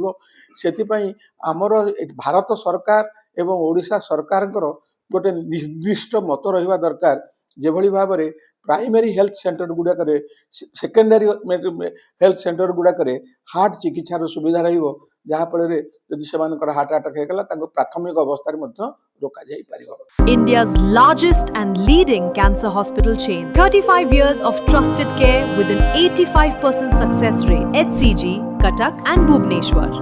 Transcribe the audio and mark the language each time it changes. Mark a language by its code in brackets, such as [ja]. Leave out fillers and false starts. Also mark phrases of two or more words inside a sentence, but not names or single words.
[or] ସେଥିପାଇଁ ଆମର ଭାରତ ସରକାର ଏବଂ ଓଡ଼ିଶା ସରକାରଙ୍କର ଗୋଟେ ନିର୍ଦ୍ଦିଷ୍ଟ ମତ ରହିବା ଦରକାର, ଯେଭଳି ଭାବରେ ପ୍ରାଇମେରୀ ହେଲ୍ଥ ସେଣ୍ଟର ଗୁଡ଼ାକରେ, ସେକେଣ୍ଡାରୀ ହେଲ୍ଥ ସେଣ୍ଟର ଗୁଡ଼ାକରେ ହାର୍ଟ ଚିକିତ୍ସାର ସୁବିଧା ରହିବ, ଯାହାଫଳରେ ଯଦି ସେମାନଙ୍କର ହାର୍ଟ ଆଟାକ ହେଇଗଲା ତାଙ୍କୁ ପ୍ରାଥମିକ ଅବସ୍ଥାରେ ମଧ୍ୟ ରୋକାଯାଇ ପାରିବ। [en] India's largest and leading cancer hospital chain. 35 years of trusted care with an 85% success rate. HCG, Cuttack and Bhubaneswar.